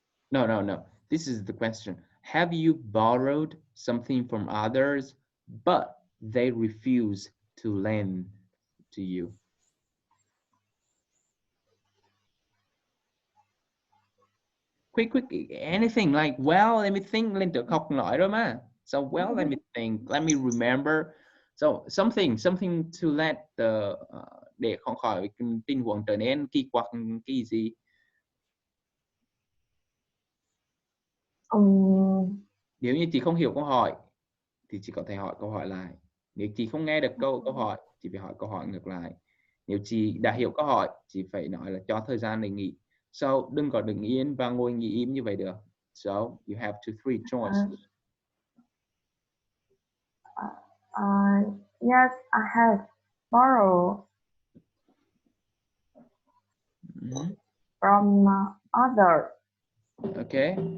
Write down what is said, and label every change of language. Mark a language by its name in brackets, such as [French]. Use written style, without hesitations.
[English] No. This is the question. Have you borrowed something from others, but they refuse to lend to you? Quick, anything like, well, let me think, [Vietnamese] lên tự học nói rồi mà. [English] So, well, let me think, let me remember. So, something to let the, [Vietnamese] để không khỏi tình huống trở nên kỳ quặc cái gì. Nếu như chị không hiểu câu hỏi thì chị có thể hỏi câu hỏi lại. Nếu chị không nghe được câu hỏi, chị phải hỏi câu hỏi ngược lại. Nếu chị đã hiểu câu hỏi, chị phải nói là cho thời gian để nghĩ. So, đừng có đứng yên và ngồi nghĩ im như vậy được. [English] So, you have three choices. Yes, I have borrowed from others. Okay.